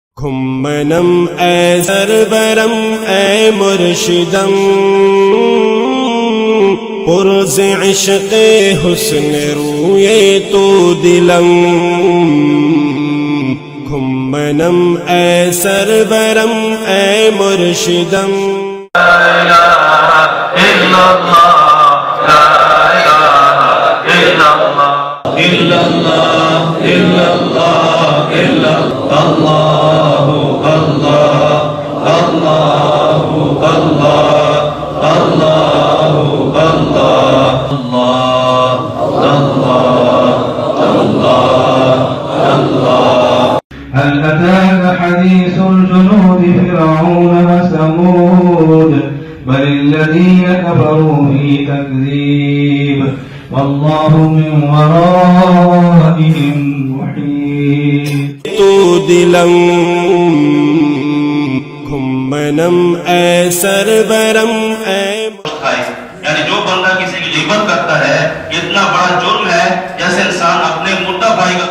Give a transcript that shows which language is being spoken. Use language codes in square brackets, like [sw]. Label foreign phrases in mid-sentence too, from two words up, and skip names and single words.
[fa] کھمنم اے سرورم اے مرشدم پرز عشق حسن روئے تو دلم کھمنم اے سرورم اے مرشدم [ar] لا الہ الا اللہ لا الہ الا اللہ الا اللہ الا اللہ الا اللہ اللہ اللہ اللہ اللہ اللہ هل أتاك حديث الجنود فرعون وثمود بل الذين كفروا في تكذيب والله من ورائهم محيط [fa] تو دلم کھمنم اے سرورم اے [ur] یعنی جو بندہ کسی کی غیبت کرتا ہے اتنا بڑا جرم ہے جیسے انسان اپنے مردہ بھائی کا